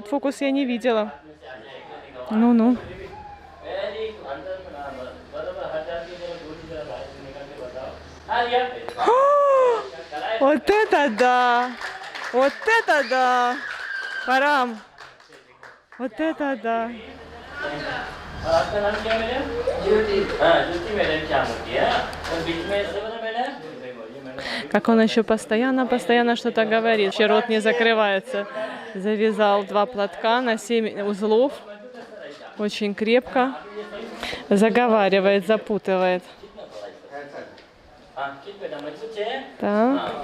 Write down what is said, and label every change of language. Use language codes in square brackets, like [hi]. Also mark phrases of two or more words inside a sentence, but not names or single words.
[ru] Этот фокус я не видела. Ну. Вот это да! Вот это да! Парам! Вот это да! [hi] और आपका नाम क्या मैडम? ज्योति। हाँ, ज्योति मैडम क्या होती है? और बीच में से बना मैडम? [ru] Как он еще постоянно что-то говорит. Вообще рот не закрывается. Завязал 2 платка на 7 узлов. Очень крепко. Заговаривает, запутывает. Так.